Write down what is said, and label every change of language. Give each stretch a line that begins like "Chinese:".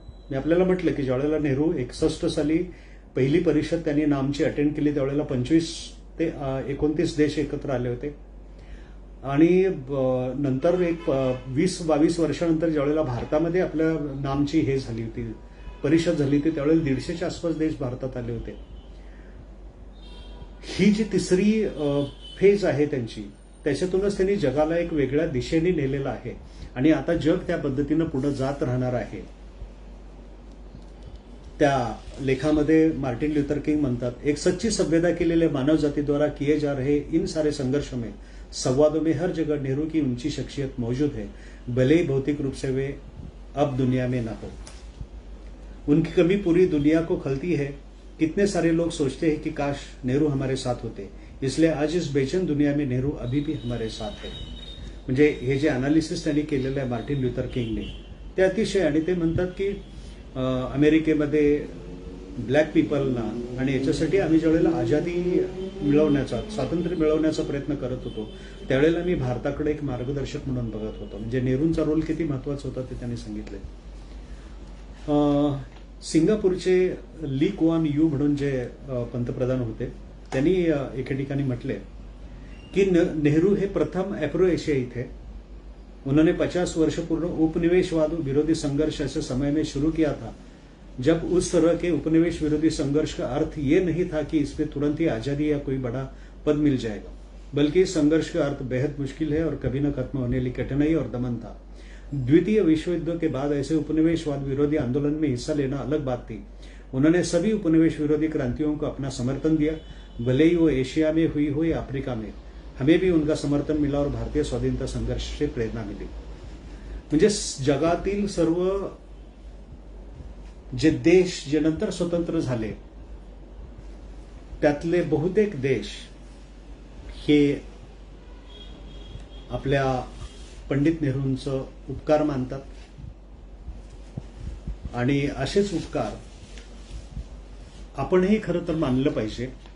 Marathi: मी आपल्याला म्हटलं की ज्यावेळेला नेहरू 61 साली पहिली परिषद त्यांनी नामची अटेंड केली त्यावेळेला 25 ते 29 देश एकत्र आले होते आणि नंतर एक 20-22 वर्षानंतर ज्यावेळेला भारतामध्ये आपल्या नामची हे झाली होती परिषद झाली होती त्यावेळेला 150च्या आसपास देश भारतात आले होते. ही जी तिसरी फेज आहे त्यांची, त्याच्यातूनच त्यांनी जगाला एक वेगळ्या दिशेने नेलेलं आहे आणि आता जग त्या पद्धतीनं पुढे जात राहणार आहे. त्या लेखामध्ये मार्टिन ल्युथर किंग म्हणतात,
Hindi: एक सच्ची सभ्यता के लिए मानव जाति द्वारा किए जा रहे इन सारे संघर्ष में संवादों में हर जगह नेहरू की ऊंची शख्सियत मौजूद है, भले ही भौतिक रूप से वे अब दुनिया में न हो. उनकी कमी पूरी दुनिया को खलती है. कितने सारे लोग सोचते हैं कि काश नेहरू हमारे साथ होते, इसलिए आज इस बेचैन दुनिया में नेहरू अभी भी हमारे साथ है.
Marathi: म्हणजे हे जे अनालिसिस त्यांनी केलेलं आहे मार्टिन ल्युथर किंगने ते अतिशय. आणि ते म्हणतात की अमेरिकेमध्ये ब्लॅक पीपलना आणि याच्यासाठी आम्ही ज्यावेळेला आझादी मिळवण्याचा स्वातंत्र्य मिळवण्याचा प्रयत्न करत होतो त्यावेळेला मी भारताकडे एक मार्गदर्शक म्हणून बघत होतो. म्हणजे नेहरूंचा रोल किती महत्वाचा होता ते त्यांनी सांगितले. सिंगापूरचे ली कुआन यू म्हणून जे पंतप्रधान होते त्यांनी एके ठिकाणी म्हटले कि नेहरू हे प्रथम अफ्रो एशियाई थे.
Hindi: उन्होंने 50 वर्ष पूर्व उपनिवेशवाद विरोधी संघर्ष ऐसे समय में शुरू किया था जब उस तरह के उपनिवेश विरोधी संघर्ष का अर्थ ये नहीं था कि इसमें तुरंत ही आजादी या कोई बड़ा पद मिल जाएगा, बल्कि इस संघर्ष का अर्थ बेहद मुश्किल है और कभी न खत्म होने वाली कठिनाई और दमन था. द्वितीय विश्व युद्ध के बाद ऐसे उपनिवेशवाद विरोधी आंदोलन में हिस्सा लेना अलग बात थी. उन्होंने सभी उपनिवेश विरोधी क्रांतियों को अपना समर्थन दिया, भले ही वो एशिया में हुई हो या अफ्रीका में. हमें भी उनका समर्थन मिला और भारतीय स्वाधीनता संघर्ष से प्रेरणा मिली.
Marathi: म्हणजे जगातील सर्व जे देश जे नंतर स्वतंत्र झाले त्यातले बहुतेक देश हे आपल्या पंडित नेहरूंचं उपकार मानतात आणि असेच उपकार आपणही खरं तर मानलं पाहिजे.